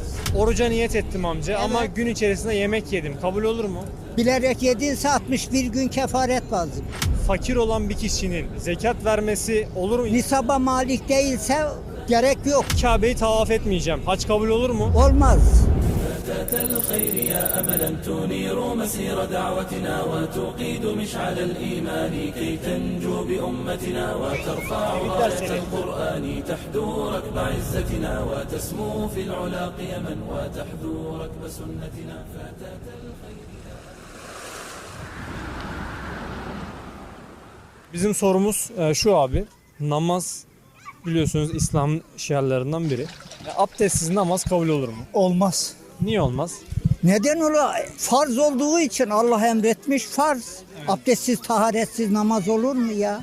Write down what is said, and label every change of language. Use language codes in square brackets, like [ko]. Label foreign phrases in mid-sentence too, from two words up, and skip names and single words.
[tr] Oruca niyet ettim amca ama gün içerisinde yemek yedim. Kabul olur mu? Bilerek yedinse 61 gün kefaret lazım. Fakir olan bir kişinin zekat vermesi olur mu? Nisaba malik değilse gerek yok. Kabe'yi tavaf etmeyeceğim. Hac kabul olur mu? Olmaz. [ar] الخير يا أملا تنير مسير دعوتنا وتوقيد مشعل الإيمان كي تنجو بأمتنا وترفع راية القرآن تحدو ركب عزتنا وتسمو في العلا قيما وتحدو ركب سنتنا فتاة الخير. [tr] Bizim sorumuz şu abi. Namaz biliyorsunuz İslam'ın şiarlarından biri. Abdestsiz namaz kabul olur mu? Olmaz. Niye olmaz? Neden ola? Farz olduğu için Allah emretmiş farz. Abdestsiz, taharetsiz namaz olur mu ya?